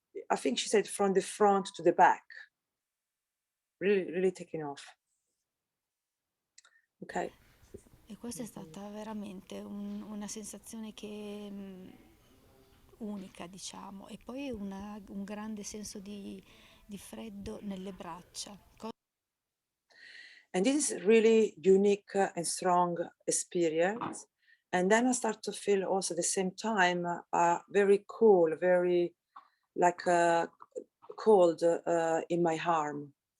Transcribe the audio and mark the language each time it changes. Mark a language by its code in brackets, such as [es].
[en] I think she said from the front to the back, really taking off. Okay. [it] E questa è stata veramente una sensazione che unica, diciamo, e poi un grande senso di freddo nelle braccia. [en] And this is really unique and strong experience. And then I start to feel also at the same time very cool, very like cold in my arm.